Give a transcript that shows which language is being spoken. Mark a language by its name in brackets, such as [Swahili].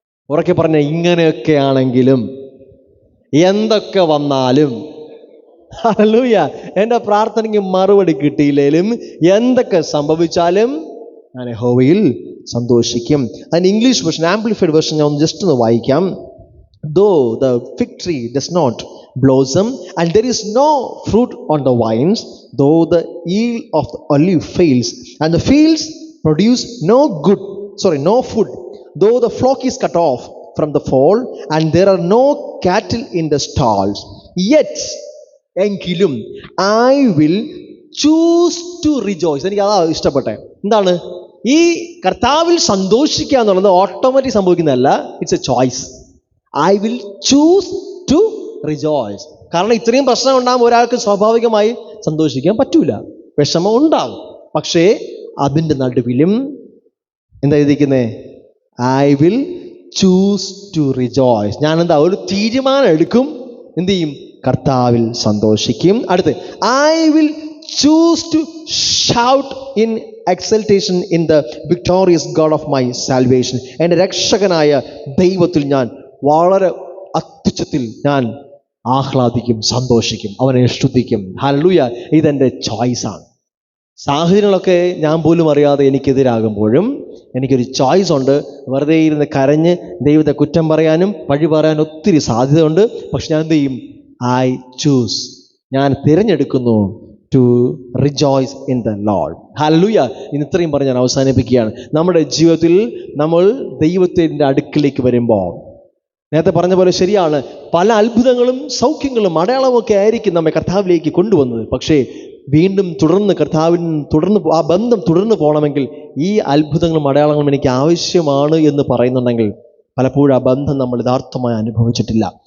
[Malayalam] ഉറക്കെ പറഞ്ഞ, ഇങ്ങനെയൊക്കെ ആണെങ്കിലും, എന്തൊക്കെ വന്നാലും, ഹല്ലേലൂയ, എൻ്റെ പ്രാർത്ഥനയ്ക്ക് മറുപടി കിട്ടിയില്ലേലും, എന്തൊക്കെ സംഭവിച്ചാലും ഞാൻ യഹോവയിൽ സന്തോഷിക്കും. അതിന് ഇംഗ്ലീഷ് വേർഷൻ, ആംപ്ലിഫൈഡ് വേർഷൻ ഞാൻ ജസ്റ്റ് ഒന്ന് വായിക്കാം. [English] Though the fig tree does not blossom and there is no fruit on the vines, though the yield of the olive fails and the fields produce no food, though the flock is cut off from the fold and there are no cattle in the stalls, yet [Malayalam] എങ്കിലും [English] I will choose to rejoice. [Malayalam] എനിക്ക് അതാ ഇഷ്ടപ്പെട്ടെ. എന്താണ് ഈ കർത്താവിൽ സന്തോഷിക്കുക എന്നുള്ളത് automatic സംഭവിക്കുന്നതല്ല, [English] It's a choice. I will choose to rejoice. [Malayalam] കാരണം ഇത്രയും പ്രശ്നം ഉണ്ടാകുമ്പോൾ ഒരാൾക്ക് സ്വാഭാവികമായി സന്തോഷിക്കാൻ പറ്റൂല, വിഷമം ഉണ്ടാകും. പക്ഷേ അതിൻ്റെ നടുവിലും എന്താ എഴുതിക്കുന്നേ? [English] I will choose to rejoice. [Malayalam] ഞാൻ എന്താ ഒരു തീരുമാനം എടുക്കും, എന്ത് ചെയ്യും? കർത്താവിൽ സന്തോഷിക്കും. അടുത്ത് [English] I will choose to shout in exultation in the victorious God of my salvation. [Malayalam] എൻ്റെ രക്ഷകനായ ദൈവത്തിൽ ഞാൻ വളരെ അത്യുച്ചത്തിൽ ഞാൻ ആഹ്ലാദിക്കും, സന്തോഷിക്കും, അവനെ സ്തുതിക്കും. ഹല്ലേലൂയ. ഇതെൻ്റെ ചോയ്സാണ്. സാഹചര്യങ്ങളൊക്കെ ഞാൻ പോലും അറിയാതെ എനിക്കെതിരാകുമ്പോഴും എനിക്കൊരു ചോയ്സ് ഉണ്ട്. വെറുതെ ഇരുന്ന് കരഞ്ഞ് ദൈവത്തെ കുറ്റം പറയാനും പഴി പറയാനും ഒത്തിരി സാധ്യതയുണ്ട്. പക്ഷെ ഞാൻ എന്ത് ചെയ്യും? [English] I choose, [Malayalam] ഞാൻ തിരഞ്ഞെടുക്കുന്നു [English] to rejoice in the Lord. [Malayalam] Hallelujah. ഇന്ന് ഇത്രയും പറഞ്ഞ് ഞാൻ അവസാനിപ്പിക്കുകയാണ്. നമ്മുടെ ജീവിതത്തിൽ നമ്മൾ ദൈവത്തിൻ്റെ അടുക്കിലേക്ക് വരുമ്പോൾ, നേരത്തെ പറഞ്ഞ പോലെ ശരിയാണ്, പല അത്ഭുതങ്ങളും സൗഖ്യങ്ങളും അടയാളവും ഒക്കെ ആയിരിക്കും നമ്മെ കർത്താവിലേക്ക് കൊണ്ടുവന്നത്. പക്ഷേ വീണ്ടും തുടർന്ന് ആ ബന്ധം തുടർന്ന് പോകണമെങ്കിൽ ഈ അത്ഭുതങ്ങളും അടയാളങ്ങളും എനിക്ക് ആവശ്യമാണ് എന്ന് പറയുന്നുണ്ടെങ്കിൽ പലപ്പോഴും ആ ബന്ധം നമ്മൾ യഥാർത്ഥമായി അനുഭവിച്ചിട്ടില്ല.